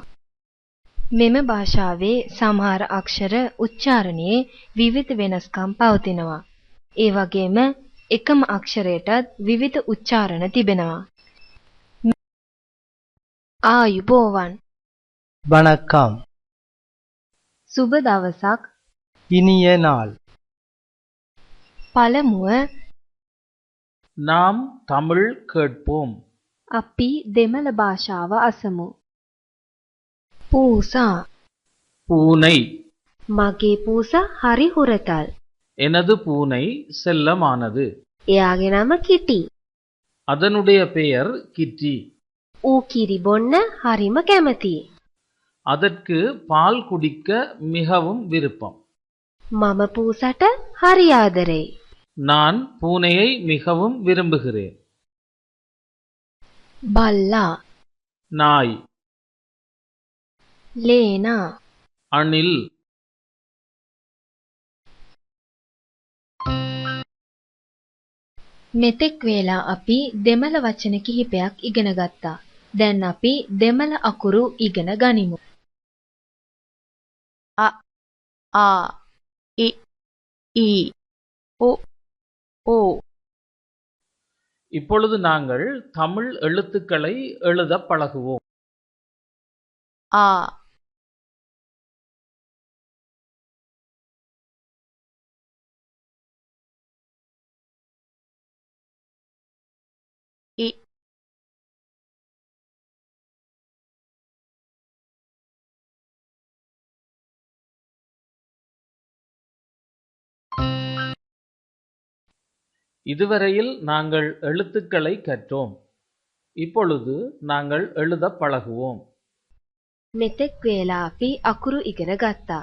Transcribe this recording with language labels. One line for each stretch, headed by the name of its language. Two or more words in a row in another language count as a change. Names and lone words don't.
Sinhala: මෙම භාෂාවේ සමහර අක්ෂර උච්චාරණයේ විවිධ වෙනස්කම් පවතිනවා. ඒ වගේම එකම අක්ෂරයටත් විවිධ උච්චාරණ තිබෙනවා. ආයුබෝවන්.
Tamil: வணக்கம்.
Sinhala: සුබ දවසක්.
Tamil: இனிய நாள்.
Sinhala: පළමුව
Tamil: நாம் தமிழ் கேட்போம்.
Sinhala: අපි දෙමළ භාෂාව අසමු. පූසා.
Tamil: பூனை.
Sinhala: මගේ පූසා හරි හුරතල්.
Tamil: எனது பூனை செல்லமானது.
Sinhala: එයාගේ නම කිටි.
Tamil: அதனுடைய பெயர் கிட்டி.
Sinhala: ඌ කිරි බොන්න හරිම කැමතියි.
Tamil: அதற்கு பால் குடிக்க மிகவும் விருப்பம்.
Sinhala: මම පූසට හරි ආදරෙයි.
Tamil: நான் பூனையை மிகவும் விரும்புகிறேன்.
Sinhala: බල්ලා.
Tamil: நாய்.
Sinhala: ලේනා.
Tamil: அணில்.
Sinhala: මෙතෙක් වේලා අපි දෙමළ වචන කිහිපයක් ඉගෙන ගත්තා. දැන් අපි දෙමළ අකුරු ඉගෙන ගනිමු. අ ආ ඉ ඊ ඔ ஓ.
Tamil: இப்பொழுது நாங்கள் தமிழ் எழுத்துக்களை எழுத பழகுவோம். ஆ இ இதுவரையில் நாங்கள் எழுத்துக்களை கற்றோம். இப்பொழுது நாங்கள் எழுத பழகுவோம்.
Sinhala: මෙතෙක් වේලා අපි අකුරු ඉගෙන ගත්තා.